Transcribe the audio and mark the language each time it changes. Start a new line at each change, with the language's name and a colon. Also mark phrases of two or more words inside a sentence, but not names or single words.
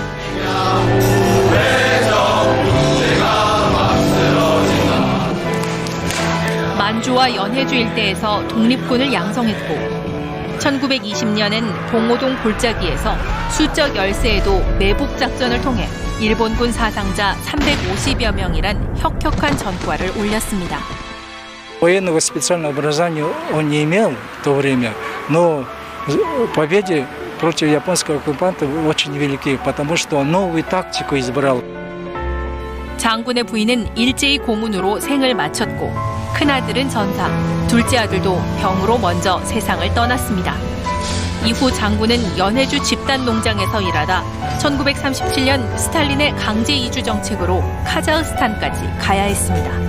Korean: 만주와 연해주 일대에서 독립군을 양성했고 1920년엔 봉오동 골짜기에서 수적 열세에도 매복작전을 통해 일본군 사상자 350여 명이란 혁혁한 전과를 올렸습니다.
Russian: Военного специального образования он не имел в то время, но победе против японского оккупанта очень велики, потому что новую тактику избрал.
Korean: 장군의 부인은 일제히 고문으로 생을 마쳤고 큰아들은 전사, 둘째 아들도 병으로 먼저 세상을 떠났습니다. 이후 장군은 연해주 집단 농장에서 일하다 1937년 스탈린의 강제 이주 정책으로 카자흐스탄까지 가야 했습니다.